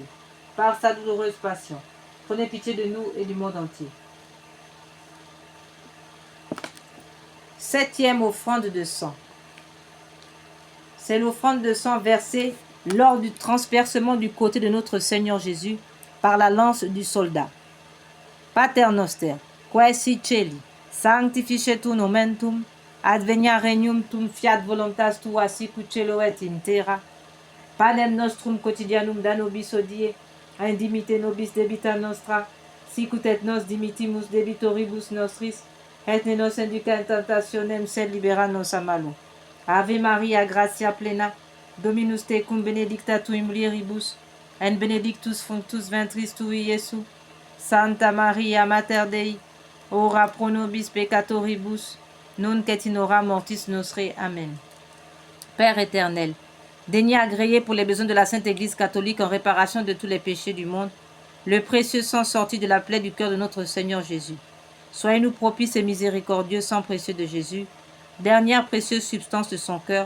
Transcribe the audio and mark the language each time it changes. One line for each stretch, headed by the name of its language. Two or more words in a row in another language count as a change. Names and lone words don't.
French: Par sa douloureuse passion, prenez pitié de nous et du monde entier. Septième offrande de sang. C'est l'offrande de sang versée lors du transpercement du côté de notre Seigneur Jésus par la lance du soldat.
Latin: Pater noster, quae si celi, sanctificetur nomen tuum, adveniat regnum tuum, fiat voluntas tua sicut cielo et in terra. Panem nostrum quotidianum da nobis hodie, indimite nobis debita nostra, sicut et nos dimitimus debitoribus nostris, et ne nos induca in tentationem, sed libera nos a malo. Ave Maria, gratia plena, Dominus tecum benedicta tui mulieribus, et benedictus fructus ventris tui, Iesus. Santa Maria, Mater Dei, ora pro nobis peccatoribus, nunc et in hora mortis nostre. Amen.
French: Père éternel, daignez agréer pour les besoins de la Sainte Église catholique en réparation de tous les péchés du monde, le précieux sang sorti de la plaie du cœur de notre Seigneur Jésus. Soyez-nous propices et miséricordieux, sang précieux de Jésus, dernière précieuse substance de son cœur.